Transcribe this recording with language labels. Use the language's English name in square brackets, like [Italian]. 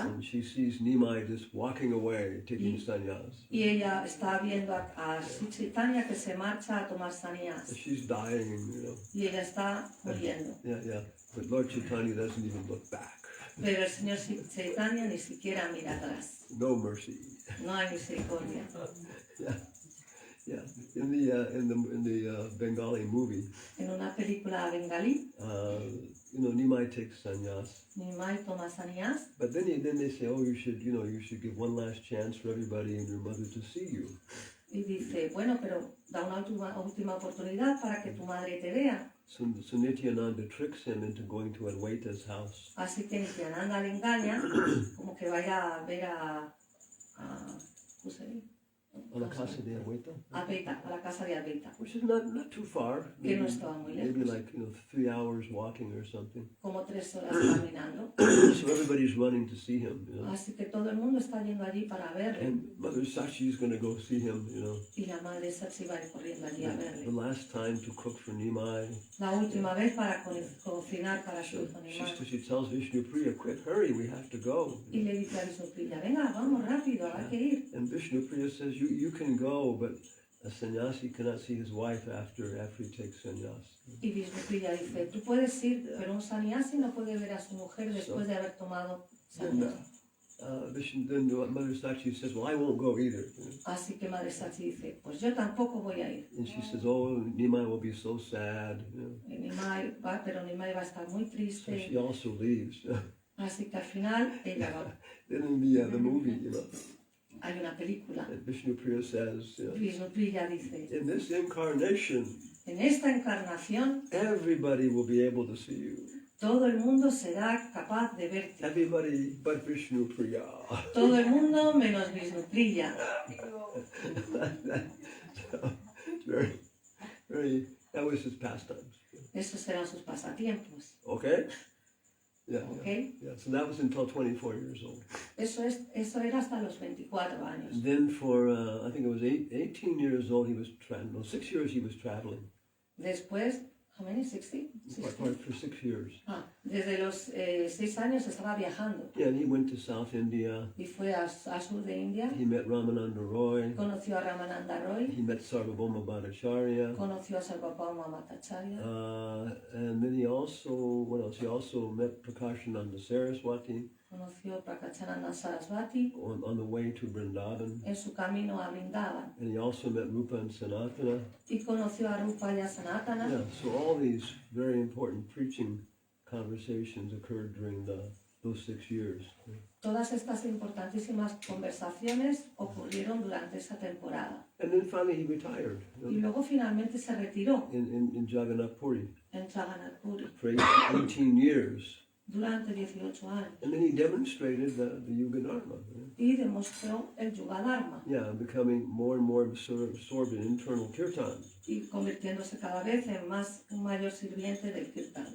[English] and she sees Nimai just walking away, taking sannyas. [Spanish] y ella está viendo a Chaitanya que se marcha a tomar [English] And [Spanish] sannyas [English] she's dying, you know. [Spanish] y ella está muriendo. [English] Yeah. But Lord Chaitanya doesn't even look back. [Spanish] Pero el señor Chaitanya ni siquiera mira atrás. [English] No mercy. [Spanish] No hay misericordia. [English] Yeah. In the Bengali movie, [Spanish] En una película bengalí, [English] Nimai takes sannyas. [Spanish] Nimai toma sannyas [English] But then they say, oh, you should give one last chance for everybody and your mother to see you. [Spanish] y dice, bueno, pero da una última oportunidad para que tu madre te vea. [English] So Nityananda tricks him into going to Advaita's house. [Spanish] Así que Nityananda le engaña como que vaya a ver a ¿cómo se dice? [English] On the [Spanish] casa de Advaita, Advaita, a la casa de Advaita, [English] which is not too far. [Spanish] que no estaba muy [English] Maybe [Spanish] lejos, [English] like 3 hours walking or something. [Spanish] como 3 horas caminando. [English] So everybody's running to see him. [Spanish] Así que todo el mundo está yendo allí para verle [English] And Mother Sachi is going to go see him. [Spanish] y la madre Sachi va a ir corriendo allí a [English] The [Spanish] verle. [English] last time to cook for Nimai. [Spanish] La última vez para cocinar para su hijo Nimai. [English] She tells Vishnu Priya, quick, hurry, we have to go. [Spanish] Y le dice a Vishnu Priya, venga, vamos rápido, hay que ir. [English] And Vishnu Priya says, you can go, but a sannyasi cannot see his wife after he takes sannyas. [Spanish] Y Vishnu Priya dice, tú puedes ir, pero un sannyasi no puede ver a su mujer después de haber tomado [English] Then, [Spanish] sannyas. [English] then Mother Sachi says, well, I won't go either. [Spanish] Así que Madre Sachi dice, pues yo tampoco voy a ir. [English] And she says, oh, Nimai will be so sad. [Spanish] Y Nimai va, pero Nimai va a estar muy [English] So [Spanish] triste. [English] she also leaves. [Spanish] Así que al final ella va. [English] Then in the movie, [Spanish] Hay una película. [English] and Vishnu Priya says, [Spanish] Vishnu Priya dice, [English] in this incarnation, [Spanish] en esta encarnación [English] everybody will be able to see you. [Spanish] todo el mundo será capaz de verte. [English] Everybody but Vishnu Priya. [Spanish] Todo el mundo menos Vishnu Priya. [English] So, it's that was his pastimes. [Spanish] Esos eran sus pasatiempos. [English] Okay? Yeah. Okay. Yeah. So that was until 24 years old. [Spanish] Eso era hasta los 24 años. [English] And then for, I think it was 18 years old, he was traveling. No, 6 years he was traveling. [Spanish] Después, [English] how many? 60? For 6 years. [Spanish] Desde los 6 años estaba viajando [English] Yeah, and he went to South India. [Spanish] y fue a sur de India. [English] He met Ramananda Roy. [Spanish] Conoció a Ramananda Roy, [English] He met Sarvabhauma Bhattacharya. [Spanish] conoció a Sarvabhauma Bhattacharya, [English] And then he also, what else? He also met Prakashananda Saraswati [Spanish] conoció a Prakachananda Sarasvati [English] on the way to Vrindavan. [Spanish] en su camino a Vrindavan [English] And he also met Rupa and Sanatana. [Spanish] y conoció a Rupa y a Sanatana. [English] Yeah, so all these very important preaching conversations occurred during those 6 years. [Spanish] Todas estas importantísimas conversaciones ocurrieron durante esa temporada. [English] And then finally he retired [Spanish] Y luego finalmente se retiró [English] in Jagannath Puri. [Spanish] en Jagannath Puri. [English] For 18 years [Spanish] durante 18 años. [English] And then he demonstrated the Yuga Dharma. [Spanish] Y demostró el Yuga Dharma. [English] Yeah, becoming more and more absorbed in internal kirtan. [Spanish] Y convirtiéndose cada vez en un mayor sirviente del Kirtan.